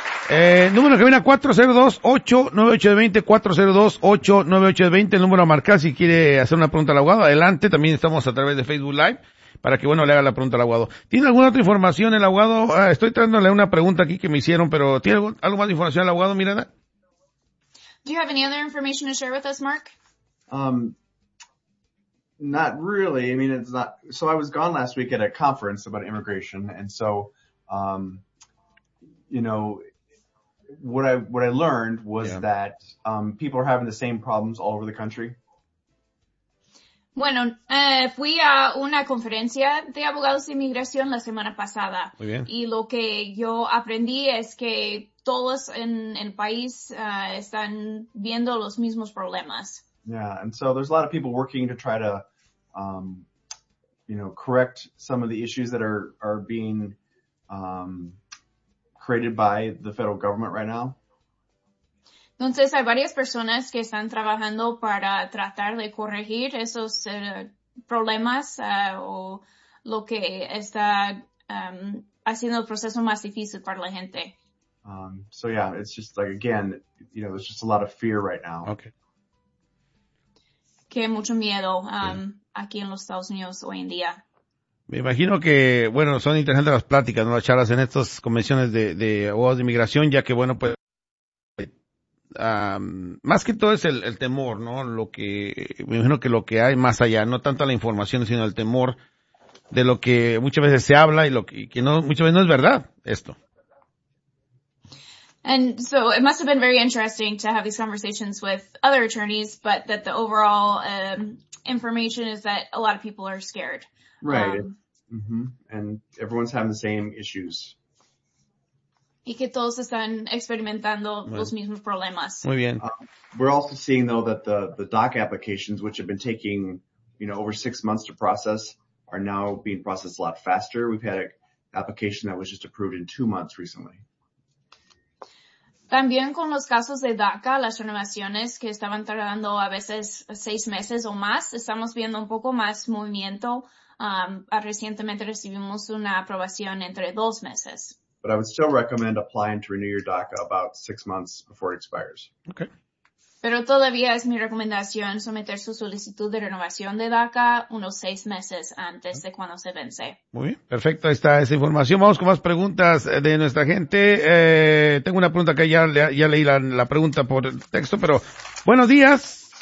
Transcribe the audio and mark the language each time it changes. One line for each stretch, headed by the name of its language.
Spanish: Número que viene a 402-898-20, 402-898-20, el número a marcar si quiere hacer una pregunta al abogado. Adelante, también estamos a través de Facebook Live para que, bueno, le haga la pregunta al abogado. ¿Tiene alguna otra información el abogado? Estoy trayéndole una pregunta aquí que me hicieron, pero ¿tiene algo más de información el abogado, Miranda?
English: Do you have any other information to share with us, Mark? Not really. I mean, it's not. So I was gone last week at a conference about immigration. And so, you know, what I learned was that people are having the same problems all over the country.
Spanish: Bueno, fui a una conferencia de abogados de inmigración la semana pasada. Muy bien. Y lo que yo aprendí es que todos en el país están viendo los mismos problemas.
English: Yeah, and so there's a lot of people working to try to, you know, correct some of the issues that are being created by the federal government right now.
Spanish: Entonces, hay varias personas que están trabajando para tratar de corregir esos problemas o lo que está haciendo el proceso más difícil para la gente.
English: So yeah, it's just like, again, you know, there's just a lot of fear right now. Okay.
Spanish: Que mucho miedo aquí en los Estados Unidos hoy en día. Me imagino que, bueno, son interesantes las pláticas, ¿no? Las charlas en estas convenciones de abogados de inmigración, ya que, bueno, pues, más que todo es el temor, ¿no? Lo que, me imagino que lo que hay más allá, no tanto la información, sino el temor de lo que muchas veces se habla y lo que no, muchas veces no es verdad esto.
English: And so it must have been very interesting to have these conversations with other attorneys, but that the overall information is that a lot of people are scared. Right. And everyone's having the same issues.
Spanish: Y que todos están experimentando los mismos problemas. Muy bien.
English: We're also seeing, though, that the DACA applications, which have been taking, you know, over 6 months to process, are now being processed a lot faster. We've had an application that was just approved in 2 months recently.
Spanish: También con los casos de DACA, las renovaciones que estaban tardando a veces 6 meses o más, estamos viendo un poco más movimiento. Recientemente recibimos una aprobación entre 2 meses.
English: But I would still recommend applying to renew your DACA about 6 months before it expires. Okay.
Spanish: Pero todavía es mi recomendación someter su solicitud de renovación de DACA unos 6 meses antes de cuando se vence. Muy bien, perfecto, ahí está esa información. Vamos con más preguntas de nuestra gente. Tengo una pregunta que ya leí la pregunta por el texto, pero buenos días.